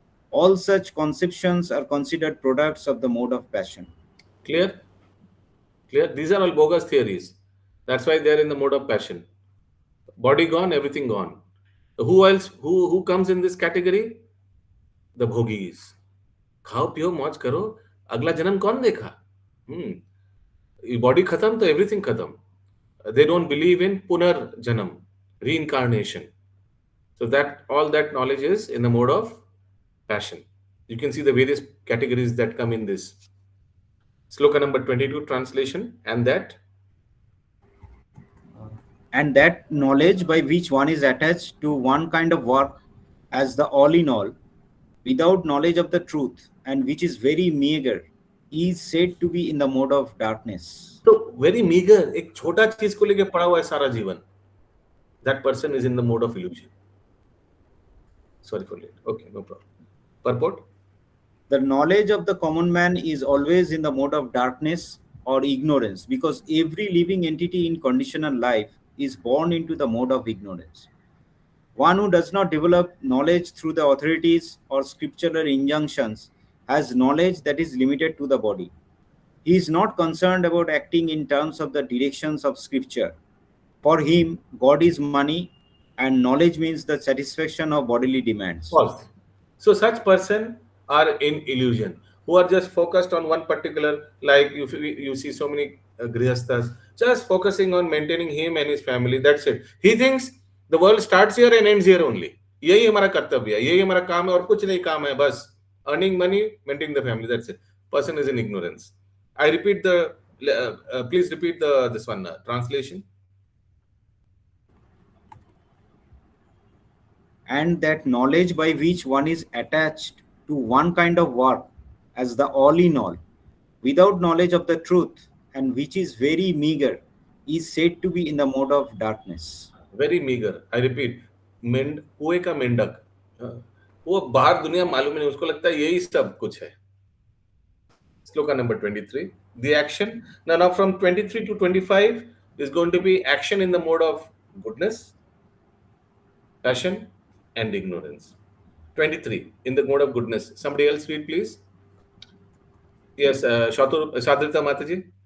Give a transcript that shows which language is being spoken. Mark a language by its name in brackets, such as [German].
[English] All such conceptions are considered products of the mode of passion. Clear? Clear? These are all bogus theories. That's why they're in the mode of passion. Body gone, everything gone. Who else? Who comes in this category? The bhogis. [Hindi] खाओ पियो मौज करो, अगला जन्म कौन देखा? Body खत्म तो एवरीथिंग खत्म. [English] They don't believe in punar janam, reincarnation. So that all that knowledge is in the mode of passion. You can see the various categories that come in this. Sloka number 22 translation. And that knowledge by which one is attached to one kind of work as the all in all, without knowledge of the truth, and which is very meager, is said to be in the mode of darkness. So very meager, [Hindi] एक छोटा चीज को लेके पड़ा हुआ है सारा जीवन. [English] That person is in the mode of illusion. Sorry for late. Okay, no problem. Purport. The knowledge of the common man is always in the mode of darkness or ignorance, because every living entity in conditional life is born into the mode of ignorance. One who does not develop knowledge through the authorities or scriptural injunctions has knowledge that is limited to the body. He is not concerned about acting in terms of the directions of scripture. For him, God is money, and knowledge means the satisfaction of bodily demands. False. So such person are in illusion, who are just focused on one particular, like you see so many grihasthas just focusing on maintaining him and his family. That's it. He thinks the world starts here and ends here only. [Hindi] यही हमारा कर्तव्य है, यही हमारा काम है, और कुछ नहीं काम है, बस [English] earning money, maintaining the family. That's it. Person is in ignorance. I repeat the. Please repeat this one translation. And that knowledge by which one is attached to one kind of work as the all in all, without knowledge of the truth, and which is very meager, is said to be in the mode of darkness. Very meager. I repeat, [Hindi] कुएं का मेंढक, वो बाहर दुनिया मालूम नहीं, उसको लगता है यही सब कुछ है. [English] Sloka number 23. The action. Now from 23 to 25 is going to be action in the mode of goodness, passion, and ignorance. 23 in the mode of goodness. Somebody else read, please. Yes, Shadrita Mataji.